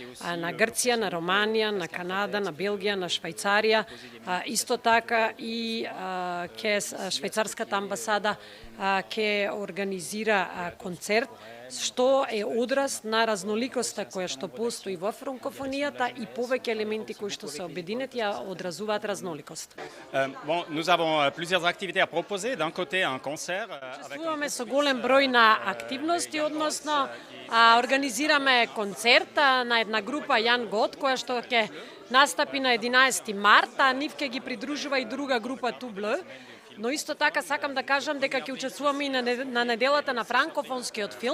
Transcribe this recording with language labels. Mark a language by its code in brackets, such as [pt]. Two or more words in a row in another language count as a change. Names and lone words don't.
[mk] на Грција, на Романија, на Канада, на Белгија, на Швајцарија, исто така и ке швајцарската амбасада ќе организира концерт што е одраз на разноликоста која што постои во франкофонијата и повеќе елементи кои што се обединети ја одразуваат разноликост. [fr] Bon, nous avons plusieurs activités à proposer. D'un côté, un concert. [mk] Учествуваме со голем број на активности, односно организираме концерт на една група Јан Гот, која што ќе настапи на 11 март, а нив ќе ги придружува и друга група Тубле. Но исто така сакам да кажам дека ќе учествуваме и на неделата на франкофонскиот филм.